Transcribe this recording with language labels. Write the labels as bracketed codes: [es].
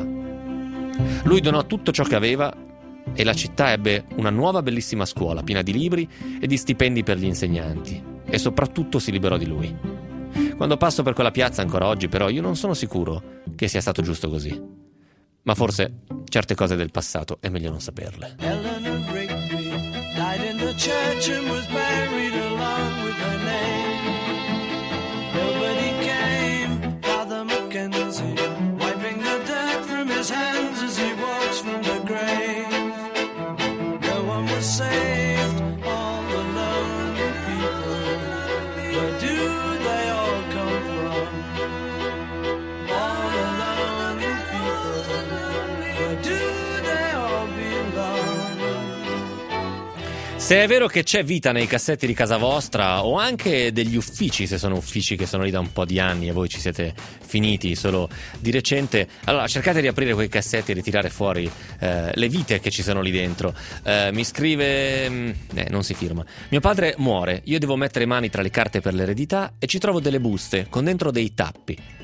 [it] Lui donò tutto ciò che aveva e la città ebbe una nuova bellissima scuola, piena di libri e di stipendi per gli insegnanti, e soprattutto si liberò di lui. Quando passo per quella piazza ancora oggi, però, io non sono sicuro che sia stato giusto così. Ma forse certe cose del passato è meglio non saperle. [en] Died in the church and was buried along with her name. Nobody came. Father Mackenzie, wiping the dirt from his hands as he walks from the grave. No one was saved. All the lonely people. Where do they all come from? All the lonely people. Where do they all belong? [it] Se è vero che c'è vita nei cassetti di casa vostra o anche degli uffici, se sono uffici che sono lì da un po' di anni e voi ci siete finiti solo di recente, allora cercate di aprire quei cassetti e ritirare fuori le vite che ci sono lì dentro. Mi scrive... non si firma. Mio padre muore, io devo mettere mani tra le carte per l'eredità e ci trovo delle buste con dentro dei tappi.